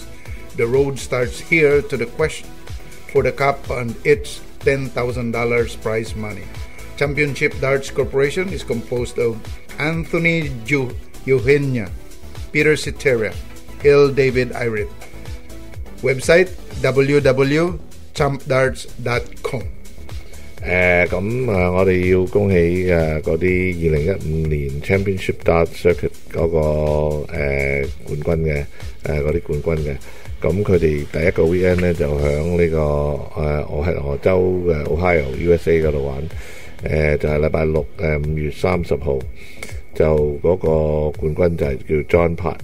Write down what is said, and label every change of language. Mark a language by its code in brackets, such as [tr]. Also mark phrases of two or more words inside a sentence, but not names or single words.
[en] The road starts here to the quest for the cup, and it's $10,000 prize money. Championship Darts Corporation is composed of Anthony Eugenia, Peter Cetera, L. David Irit. Website www.champdarts.com。 [yue] 我哋要恭喜嗰啲2015年 Championship Darts Circuit 嗰個冠軍嘅嗰啲冠軍嘅，咁佢哋第一個 weekend 咧就響呢個俄州嘅 Ohio USA 嗰度玩，就係禮拜六5月30號，就嗰個冠軍就係叫 John Part。